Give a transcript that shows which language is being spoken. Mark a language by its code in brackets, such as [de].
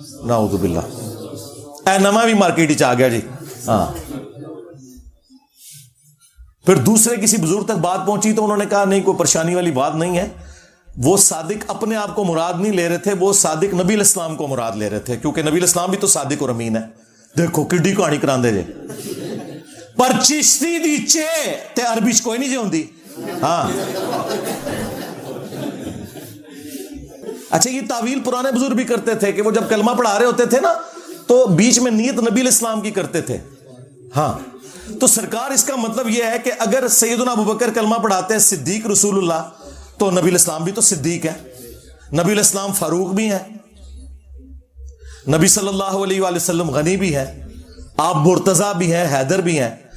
[ur] نعوذ باللہ, [pa] اے نما بھی مارکیٹ آ گیا جی. [ur] ہاں, پھر دوسرے کسی بزرگ تک بات پہنچی تو انہوں نے کہا نہیں, کوئی پریشانی والی بات نہیں ہے. وہ صادق اپنے آپ کو مراد نہیں لے رہے تھے, وہ صادق نبی الاسلام کو مراد لے رہے تھے, کیونکہ نبی الاسلام بھی تو صادق اور امین ہے. [pa] دیکھو کڈی کہانی کراندے جے. پر چشتی دی چے تے عربی چ کوئی نہیں جے ہوندی. [ur] ہاں اچھا, یہ تعویل پرانے بزرگ بھی کرتے تھے کہ وہ جب کلمہ پڑھا رہے ہوتے تھے نا تو بیچ میں نیت نبی الاسلام کی کرتے تھے. ہاں, تو سرکار اس کا مطلب یہ ہے کہ اگر سیدنا ابوبکر کلمہ پڑھاتے ہیں صدیق رسول اللہ, تو نبی الاسلام بھی تو صدیق ہے, نبی الاسلام فاروق بھی ہے, نبی صلی اللہ علیہ وآلہ وسلم غنی بھی ہے, آپ مرتضیٰ بھی ہیں, حیدر بھی ہیں.